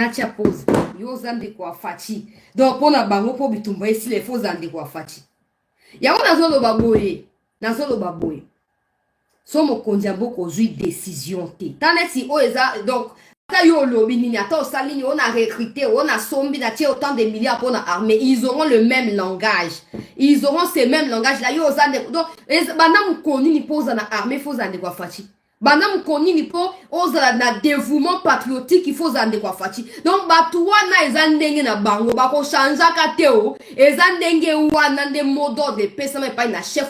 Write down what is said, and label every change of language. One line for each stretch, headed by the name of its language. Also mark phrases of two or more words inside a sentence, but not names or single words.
Lingala: natia pose yoza ndeko afaci donc mpona bango mpo bitumba esila efo oza ndeko afaci yango nazoloba boye so mokonzi ya mboka ozwi décision te ta neti oyo eza donc ata yo olobi nini ata osali nini
French: on a recruté on a
Lingala: sombi na tie
French: autant de milliards pour la armée ils auront le même langage ils auront ces mêmes langages là
Lingala: yo oza ndeko donc banda mokoni ni mpo oza na armée fo oza ndeko afaci banda mokoni ni mpo ozala na
French: dévouement patriotique il faut
Lingala: oza ndeko afaci donc bato wana eza ndenge na bango bakochangeaka te o eza ndenge wana nde
French: mot d'ordre
Lingala: epesama epai na chef